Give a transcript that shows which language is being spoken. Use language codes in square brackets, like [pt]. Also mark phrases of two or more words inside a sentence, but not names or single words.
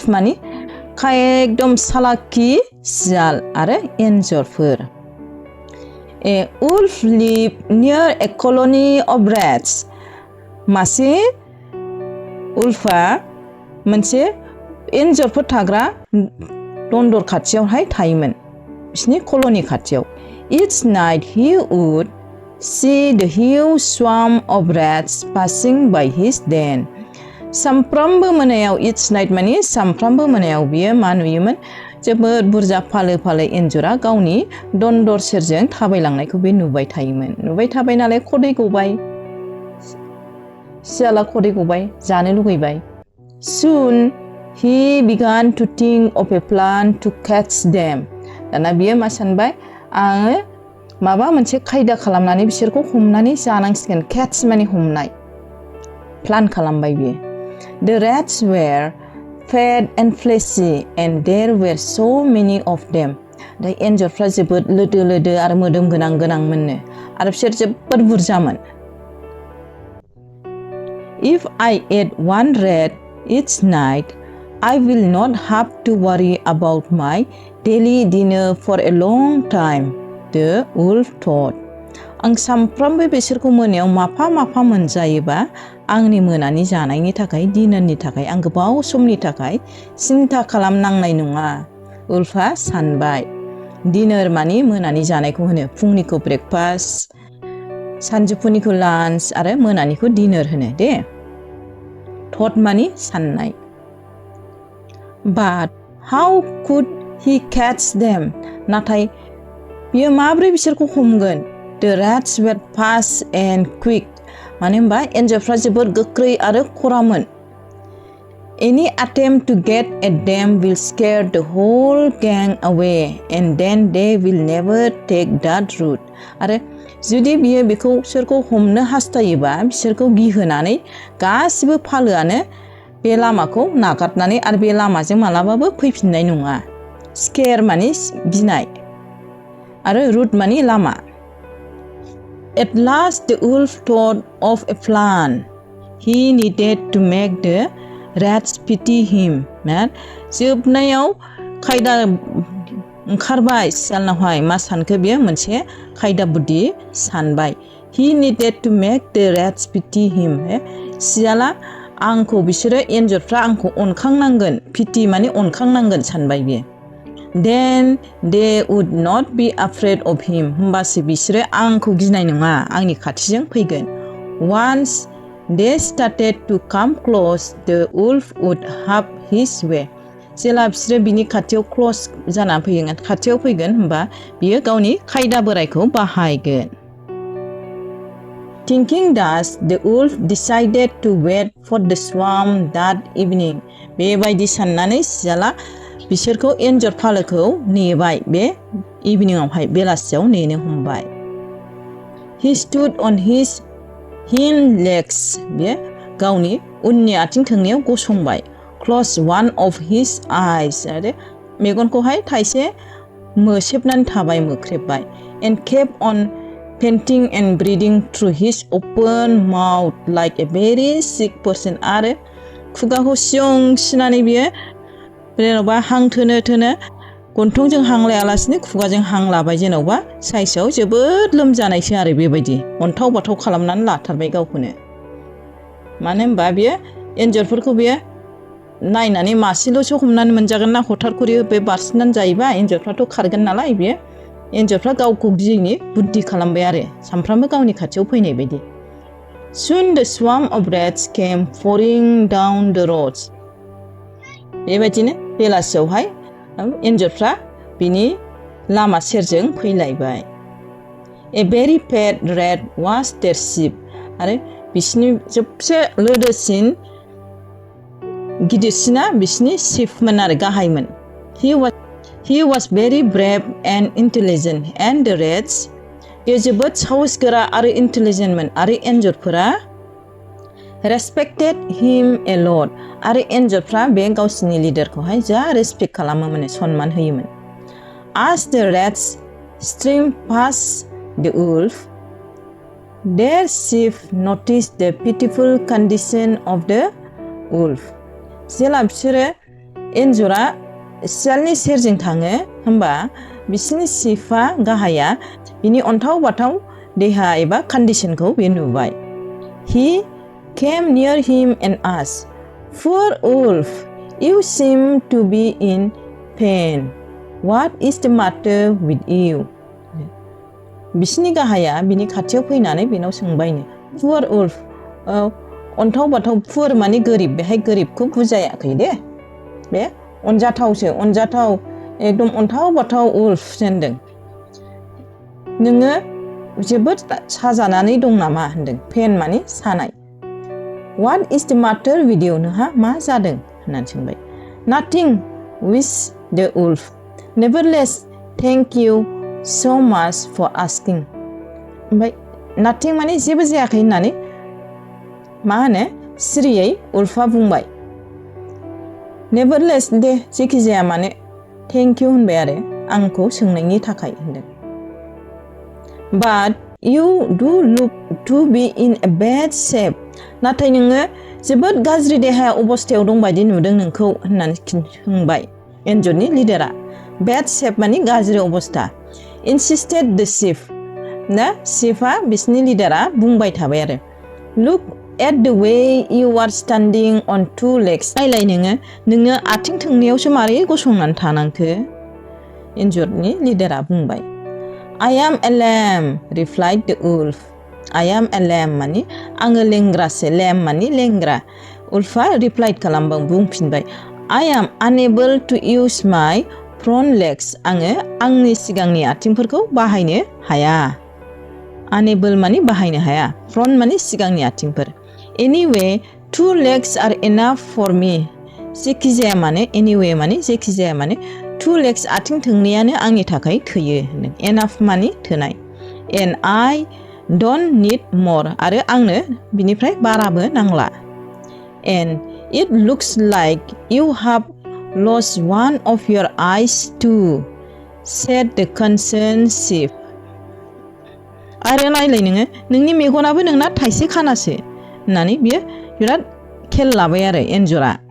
[brx] मानि एकदम सालाखि सियाल आरो एन्जरफोर [en] a wolf live near a colony of rats [brx] मासे उल्फा मोनसे एन्जरफोर थाग्रा दन्दर खाथियावहाय थायोमोन बिसिनि कलनी खाथियाव [en] Each night he would see the huge swarm of rats passing by his den [brx] सामफ्रामबो मोनायाव [en] each night [brx] मानि सामफ्रामबो मोनायाव बियो मा नुयोमोन जोबोद बुरजा फालो एन्जरा गावनि दन्दर सेरजों थाबायलांनायखौ बे नुबाय थायोमोन नुबाय थाबाय नालाय खदै गबाय सियाला खदै गबाय जानो लुगैबाय [en] Soon he began to think of a plan to catch them. [brx] दाना बियो मा सानबाय आङो माबा मोनसे खायदा खालामनानै बिसोरखौ हमनानै जानांसिगोन catch माने हमनाय प्लान खालामबाय बियो [en] The rats were fat and fleshy and there were so many of them. [brx] दा एन्जरफ्रा जोबोद लोदो आरो मोदोम गोनां मोननो आरो बिसोर जोबोद बुरजामोन [en] If I ate one rat each night I will not have to worry about my daily dinner for a long time, the wolf thought. [brx] आं सामफ्रामबो बिसोरखौ मोनायाव माफा मोनजायोबा आंनि मोनानि जानायनि थाखाय दिनारनि थाखाय आं गोबाव समनि थाखाय सिन्था खालामनांनाय नङा उल्फा सानबाय दिनार मानि मोनानि जानायखौ होनो फुंनिखौ ब्रेकफास्ट सानजौफुनिखौ लान्च आरो मोनानिखौ दिनार होनो [en] the thought [brx] मानि साननाय [en] But how could he catch them? [brx] नाथाय बियो माब्रै बिसोरखौ हमगोन? [en] The rats were fast and quick. [brx] मानो होनबा एन्जरफ्रा जोबोद गोख्रै आरो खरामोन. [en] Any attempt to get at them will scare the whole gang away and then they will never take that route. [brx] आरो जुदि बियो बिसोरखौ हमनो हास्थायोबा बिसोरखौ गिहोनानै गासिबो फालोआनो बे लामाखौ नागारनानै आरो बे लामाजों मालाबाबो फैफिननाय नङा स्केर मानि गिनाय आरो रुट मानि लामा [en] At last the wolf thought of a plan. He needed to make the rats pity him. [brx] जोबनायाव खायदा ओंखारबाय सियालनावहाय मा सानखो बियो मोनसे खायदा बुद्धि सानबाय [en] He needed to make the rats pity him. [brx] सियाला आंखौ बिसोरो एन्जरफ्रा आंखौ अनखांनांगोन पिटि माने अनखांनांगोन सानबाय बियो [en] Then they would not be afraid of him. [brx] होमबासो बिसोरो आंखौ गिनाय नङा आंनि खाथिजों फैगोन [en] Once they started to come close, the wolf would have his way. [brx] जेला बिसोरो बिनि खाथियाव क्ल'ज जानानै खाथियाव फैगोन होमबा बियो गावनि खायदा बोरायखौ बाहायगोन [en] Thinking thus, the wolf decided to wait for the swarm that evening. [brx] बेबायदि साननानै सियाला बिसोरखौ एन्जर फालोखौ नेबाय बे इभिनिंआवहाय बेलासियाव नेनो हमबाय [en] He stood on his hind legs. [brx] बे गावनि उननि आथिं थोंनैयाव गसंबाय [en] Closed one of his eyes. [brx] आरो मेगनखौहाय थाइसे मोसेबनानै थाबाय मोख्रेबबाय [en] And kept on panting and breathing through his open mouth like a very sick person. [brx] आरो खुगाखौ सियं सिनानै बियो जेनेबा हां थोनो गन्थंजों हां लायालासिनो खुगाजों हां लाबाय जेन'बा साइसआव जोबोद लोमजानायसो आरो बेबायदि अन्थाव बाथाव खालामनानै लाथारबाय गावखौनो मानो होनबा बियो एन्जरफोरखौ बियो नायनानै मासेल'सो हमनानै मोनजागोन ना हथार खरि बे बारसिननानै जायोबा एन्जरफ्राथ' खारगोन नालाय बियो एन्जरफ्रा गावखौ गियैनि बुद्धि खालामबाय आरो सानफ्रामबो गावनि खाथियाव फैनाय बायदि [en] Soon the swarm of rats came pouring down the roads [brx] बेबायदिनो बेलासियावहाय एन्जरफ्रा बिनि लामा सेरजों फैलायबाय [en] A very fat rat was their chief [brx] आरो बिसिनि सबसे लोदोसिन गिदिरसिना बिसिनि चिफमोन आरो गाहायमोन [en] He was very brave and intelligent and the rats [brx] बे जोबोद साहसगोरा आरो इन्टेलिजेन्टमोन आरो एन्जरफोरा [en] respected him a lot [brx] आरो एन्जरफ्रा बे गावसिनि लिडारखौहाय जा रेसपेक्ट खालामोमोन सनमान होयोमोन As [en] the rats streamed past the wolf their chief noticed the pitiful condition of the wolf [brx] जेला बिसोरो एन्जरा सियालनि सेरजों थाङो होमबा बिसिनि चिफआ गाहाया बिनि अन्थाव बाथाव देहा एबा कन्डिशनखौ बे नुबाय [en] He came near him and asked, Poor wolf, you seem to be in pain. What is the matter with you? [brx] बिसिनि गाहाया बिनि खाथियाव फैनानै बेनाव सोंबायनो [en] Poor wolf, [brx] अन्थाव बाथाव poor माने गोरिब बेहाय गोरिबखौ बुजायाखै दे बे अनजाथावसो अनजाथाव एकदम अन्थाव बाथाव wolf होनदों नोङो जोबोद साजानानै दं नामा होनदों पेन माने सानाय [en] What is the matter with you [brx] नोंहा मा जादों होननानै सोंबाय [en] Nothing with the wolf Nevertheless thank you so much for asking [brx] ओमफ्राय nothing माने जेबो जायाखै होननानै मा होनो सिरियै उल्फा बुंबाय Nevertheless दे जेखि जाया माने [en] thank you [brx] होनबाय आरो आंखौ सोंनायनि थाखाय होनदों [en] But you do look to be in a bad shape [brx] नाथाय नोङो जोबोद गाज्रि देहा अबस्थायाव दं बायदि नुदों नोंखौ होननानै सोंबाय एन्जरनि लिडारा [en] bad shape [brx] माने गाज्रि अबस्था [en] insisted the chief [brx] ना chiefआ बिसिनि लिडारा बुंबाय थाबाय आरो [en] Look at the way you are standing on two legs [brx] नायलाय नोङो आथिं थोंनैयावसो मारै गसंनानै थानांखो एन्जरनि लिडारा बुंबाय [en] I am a lamb replied the wolf I am a lamb [brx] माने आङो लेंग्रासो lamb माने लेंग्रा उल्फा रिप्लाइड खालामबाय बुंफिनबाय [en] I am unable to use my front legs [brx] आङो आंनि सिगांनि आथिंफोरखौ बाहायनो हाया unable माने बाहायनो हाया front माने सिगांनि आथिंफोर [en] Anyway two legs are enough for me [brx] जेखि जाया माने anyway माने जेखि जाया माने [en] two legs [brx] आथिं थोंनैयानो आंनि थाखाय थोयो enough माने थोनाय [en] and I don't need more [brx] आरो आंनो बिनिफ्राय बाराबो नांला [en] and it looks like you have lost one of your eyes too said the concerned chief [brx] आरो नायलाय नोंनि मेगनाबो नोंना थाइसे खानासो होननानै बियो बिराद खेल लाबाय आरो एन्जरा